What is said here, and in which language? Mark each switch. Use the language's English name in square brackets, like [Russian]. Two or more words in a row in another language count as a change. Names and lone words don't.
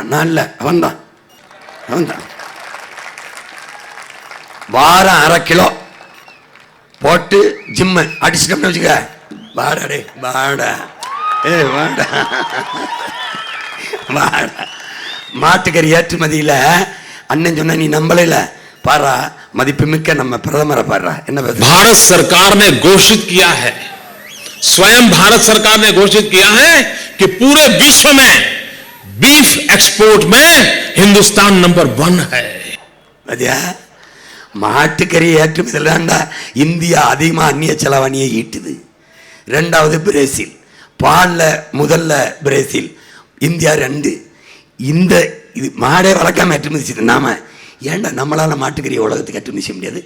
[Tamil] நான் இல்லை, அவன் தான் வாரம் 1/2 கிலோ போட்டு ஜிம்மு அடிச்சுட்டோம்னு வச்சுக்க, வாடா வாடா மாட்டுக்கறி ஏற்றுமதியில் அண்ணன் சொன்ன நீ நம்பல பாரா, மதிப்புமிக்க நம்ம பிரதமரை பாரா என்ன. [Hindi] भारत सरकार ने घोषित किया है, स्वयं भारत सरकार ने घोषित किया है कि पूरे विश्व में [English] beef export [Hindi] में हिंदुस्तान नंबर 1 है. [Tamil] மாட்டுக்கறி ஏற்றுமதியில் இந்தியா அதிகமாக அந்நிய செலவாணியை ஈட்டுது. 2வது பிரேசில், பாலில் முதல்ல பிரேசில், இந்தியா 2. இந்த இது மாடே வளர்க்காம ஏற்றுமதி செய்யுது. நாம ஏன்டா நம்மளால மாட்டுக்கறியை உலகத்துக்கு ஏற்றுமதி செய்ய முடியாது?